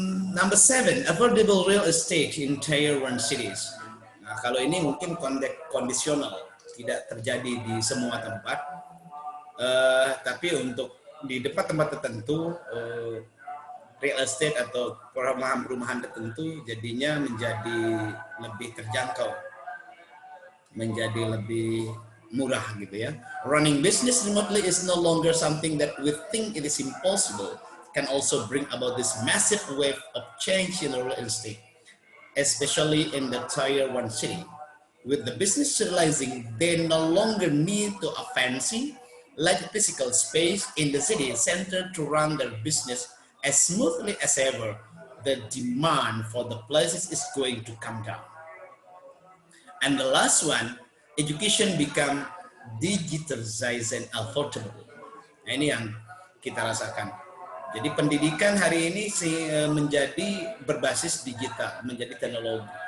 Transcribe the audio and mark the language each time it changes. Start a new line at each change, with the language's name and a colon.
English: Number 7, affordable real estate in Tier 1 cities.
Indonesian: Nah, kalau ini mungkin kondisional, tidak terjadi di semua tempat, tapi untuk di tempat-tempat tertentu, real estate atau perumahan-perumahan tertentu jadinya menjadi lebih terjangkau, menjadi lebih murah gitu ya.
English: Running business remotely is no longer something that we think it is impossible. Can also bring about this massive wave of change in real estate, especially in the Tier 1 city. With the business realizing they no longer need to a fancy, like physical space in the city center to run their business as smoothly as ever, the demand for the places is going to come down. And the last one, education become digitalized and affordable.
Indonesian: Nah, ini yang kita rasakan. Jadi pendidikan hari ini menjadi berbasis digital, menjadi teknologi.